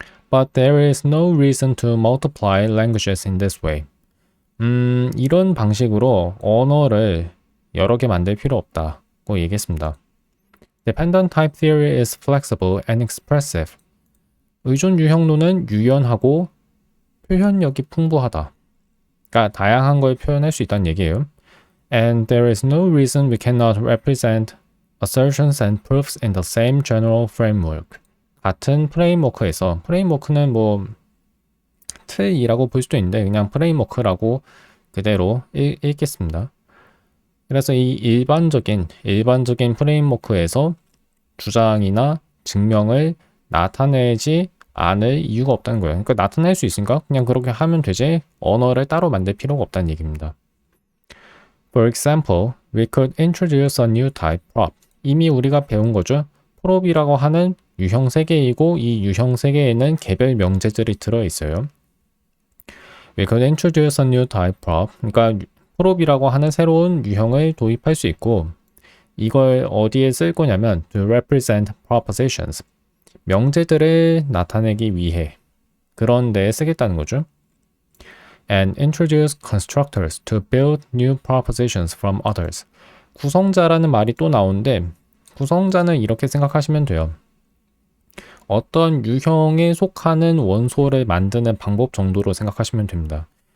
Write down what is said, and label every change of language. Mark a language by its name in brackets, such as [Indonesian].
[English] But there is no reason to multiply languages in this way. [Korean] 이런 방식으로 언어를 여러 개 만들 필요 없다고 얘기했습니다. [English] Dependent type theory is flexible and expressive. [Korean] 의존 유형론은 유연하고 표현력이 풍부하다. 그러니까 다양한 걸 표현할 수 있다는 얘기예요. [English] And there is no reason we cannot represent assertions and proofs in the same general framework. [Korean] 같은 프레임워크에서, 프레임워크는 뭐 틀이라고 볼 수도 있는데 그냥 프레임워크라고 그대로 읽겠습니다. 그래서 이 일반적인 프레임워크에서 주장이나 증명을 나타내지 않을 이유가 없다는 거예요. 그러니까 나타낼 수 있으니까 그냥 그렇게 하면 되지 언어를 따로 만들 필요가 없다는 얘기입니다. [English] For example, we could introduce a new type prop. [Korean] 이미 우리가 배운 거죠. prop이라고 하는 유형 세개이고 이 유형 세개에는 개별 명제들이 들어있어요. [English] We could introduce a new type prop. [Korean] 그러니까 prop이라고 하는 새로운 유형을 도입할 수 있고 이걸 어디에 쓸 거냐면 [English] to represent propositions. [Korean] 명제들을 나타내기 위해 그런 데에 쓰겠다는 거죠. [English] And introduce constructors to build new propositions from others. [Korean] 구성자라는 말이 또 나오는데 구성자는 이렇게 생각하시면 돼요. 어떤 유형에 속하는 원소를 만드는 방법 정도로 생각하시면 됩니다.